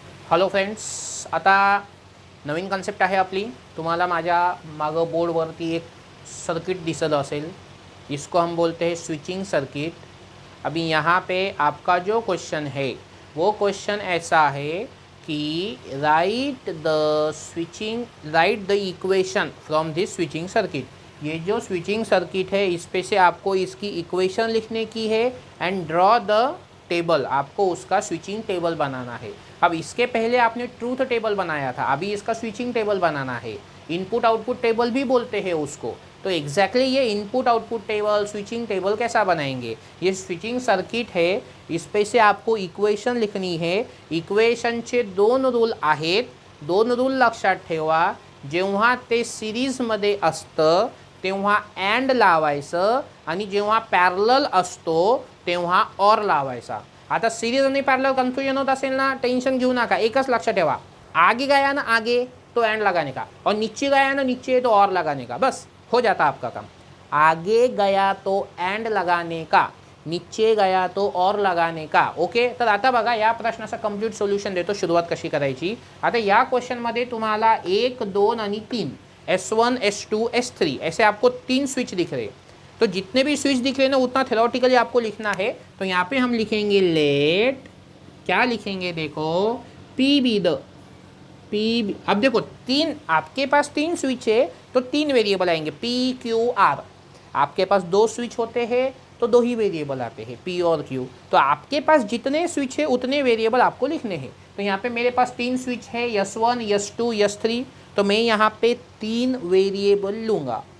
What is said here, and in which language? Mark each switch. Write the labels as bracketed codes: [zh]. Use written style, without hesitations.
[mr] Hello friends, आता नवीन concept आहे आपली. तुम्हाला माझ्या मागं बोर्डवरती एक सर्किट दिसत असेल. [hi] इसको हम बोलते हैं स्विचिंग सर्किट. अभी यहाँ पे आपका जो क्वेश्चन है वो क्वेश्चन ऐसा है कि [en] Write the equation from this switching circuit. [hi] ये जो स्विचिंग सर्किट है इस पे से आपको इसकी इक्वेशन लिखने की है [en] And draw the table. [hi] आपको उसका स्विचिंग टेबल बनाना है. अब इसके पहले आपने ट्रूथ टेबल बनाया था, अभी इसका स्विचिंग टेबल बनाना है. इनपुट आउटपुट टेबल भी बोलते हैं उसको. तो एग्जैक्टली ये input output table switching table कैसा बनाएंगे. ये स्विचिंग सर्किट है, इस पे से आपको इक्वेशन लिखनी है. [mr] इक्वेशनचे दोन रूल आहेत. दोन रूल लक्षात ठेवा. जेव्हा ते सिरीजमध्ये असतं तेव्हा अँड लावायचं आणि जेव्हा पॅरलल असतो तेव्हा और लावायचा. आता सिरीज आणि पॅरलल कन्फ्यूजन होत असेल ना, टेंशन घेऊ नका. एकच लक्षात ठेवा, [hi] आगे गया ना आगे तो एंड लगाने का और नीचे गया ना नीचे तो और लगाने का. बस हो जाता आपका काम. आगे गया तो एंड लगाने का, नीचे गया तो और लगाने का. [en] Okay. [mr] तर आता बघा या प्रश्नाचं कंप्लीट सोल्यूशन देतो. सुरुवात कशी करायची. आता या क्वेश्चनमध्ये तुम्हाला 1, 2 आणि 3 S1, S2, S3 [hi] ऐसे आपको 3 स्विच दिख रहे. तो जितने भी स्विच दिख रहे हैं ना उतना थ्योरेटिकली आपको लिखना है. तो यहाँ पे हम लिखेंगे लेट, क्या लिखेंगे देखो, पी बी द पी. अब देखो तीन, आपके पास 3 स्विच है तो 3 वेरिएबल आएंगे P Q R. आपके पास 2 स्विच होते हैं तो 2 ही वेरिएबल आते हैं P और Q. तो आपके पास जितने स्विच है उतने वेरिएबल आपको लिखने हैं. तो यहाँ पे मेरे पास 3 स्विच है, S1, S2, S3. तो मैं यहाँ पे 3 वेरिएबल लूँगा.